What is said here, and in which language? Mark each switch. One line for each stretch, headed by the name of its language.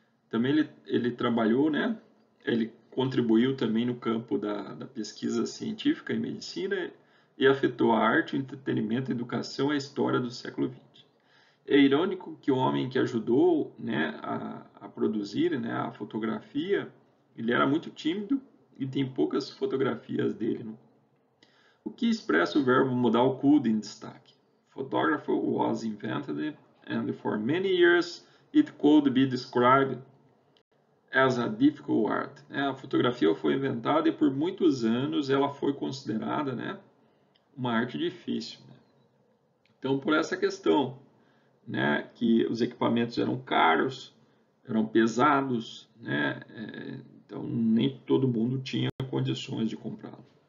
Portuguese: Também ele trabalhou, né, ele contribuiu também no campo da pesquisa científica e medicina e afetou a arte, o entretenimento, a educação e a história do século XX. É irônico que o homem que ajudou, né, a produzir, né, a fotografia, ele era muito tímido e tem poucas fotografias dele. Né? O que expressa o verbo modal could em destaque.
English: Photography was invented and for many years it could be described as a difficult art.
Portuguese: A fotografia foi inventada e por muitos anos ela foi considerada, né, uma arte difícil. Né? Então, por essa questão, né, que os equipamentos eram caros, eram pesados, né, então nem todo mundo tinha condições de comprá-lo.